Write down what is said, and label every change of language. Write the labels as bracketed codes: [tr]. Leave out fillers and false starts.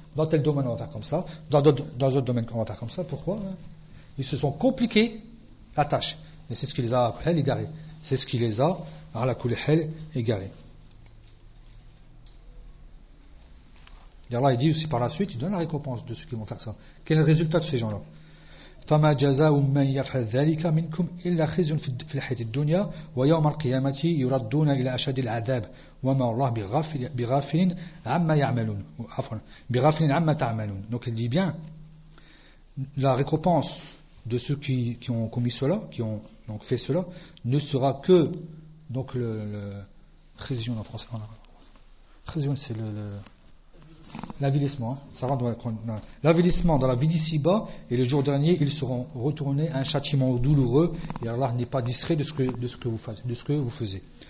[fr] Dans tel domaine, on va faire comme ça. Dans d'autres domaines, on va faire comme ça. Pourquoi? Ils se sont compliqués la tâche. Et c'est ce qui les a égarés. C'est ce qui les a, égarés. Et Allah, il dit aussi par la suite, il donne la récompense de ceux qui vont faire ça. Quel est le résultat de ces gens-là? [ar] فما جزاء من يفعل ذلك منكم إلا خزي في الحياة الدنيا ويوم القيامة يردون إلى أشد العذاب وما الله بغافل عما يعملون عفوا بغافل عما تعملون. [fr] Donc il dit bien la récompense de ceux qui ont commis cela, qui ont donc fait cela, ne sera que donc le خزي en français, خزي c'est le l'avilissement, hein. Ça rentre dans l'avilissement dans la vie d'ici-bas, et le jour dernier, ils seront retournés à un châtiment douloureux, et Allah n'est pas distrait de ce que vous faites.